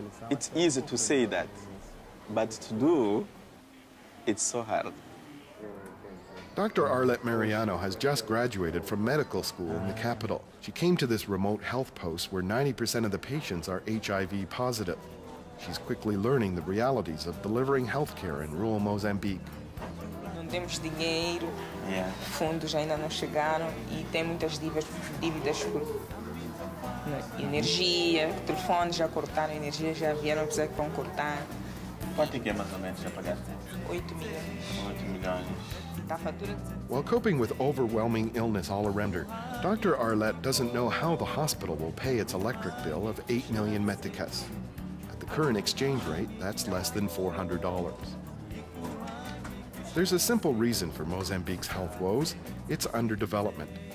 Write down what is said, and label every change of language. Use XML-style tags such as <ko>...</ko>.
<en>It's easy to say that, but to do, it's so hard. Dr. Arlette Mariano has just graduated from medical school in the capital. She came to this remote health post where 90% of the patients are HIV positive. She's quickly learning the realities of delivering healthcare in rural Mozambique.</en> <pt>Não temos dinheiro, fundos ainda não chegaram e tem muitas dívidas por energia, telefones já cortaram, energia já vieram, apesar que vão cortar. Quanto é que é mais ou menos já pagaste? 8 milhões. 8 milhões. Está a fatura?</pt> <en>While coping with overwhelming illness all around her, Dr. Arlette doesn't know how the hospital will pay its electric bill of 8 million meticas. At the current exchange rate, that's less than $400. There's a simple reason for Mozambique's health woes. It's underdevelopment.</en>